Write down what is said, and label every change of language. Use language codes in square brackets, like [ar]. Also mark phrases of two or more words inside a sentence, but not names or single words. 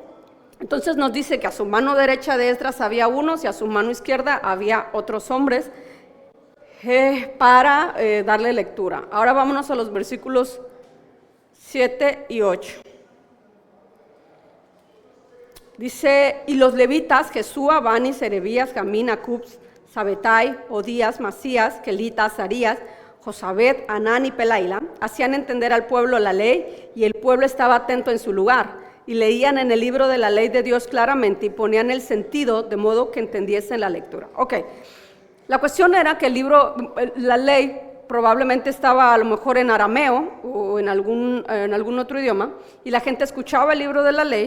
[es] Entonces nos dice que a su mano derecha de Esdras había unos y a su mano izquierda había otros hombres para darle lectura. Ahora vámonos a los versículos 7 y 8. Dice, y los levitas, Jesúa, Bani, Serebías, Jamín, Acubs, Sabetai, Odías, Masías, Kelita, Azarías, Josabed, Anán y Pelaila, hacían entender al pueblo la ley y el pueblo estaba atento en su lugar. Y leían en el libro de la ley de Dios claramente y ponían el sentido de modo que entendiesen la lectura. Ok, la cuestión era que el libro, la ley probablemente estaba a lo mejor en arameo o en algún otro idioma y la gente escuchaba el libro de la ley.